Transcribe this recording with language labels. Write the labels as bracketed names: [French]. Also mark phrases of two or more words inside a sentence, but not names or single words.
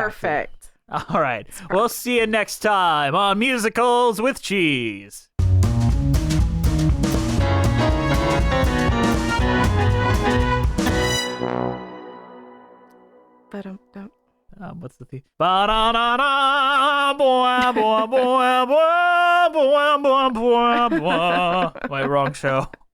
[English] Perfect. All right. We'll see you next time on Musicals with Cheese. Ba-dum-dum. What's the theme? Ba-da-da-da, boy, boy, boy, boy, boy, boy, boy, boy. Wait, wrong show.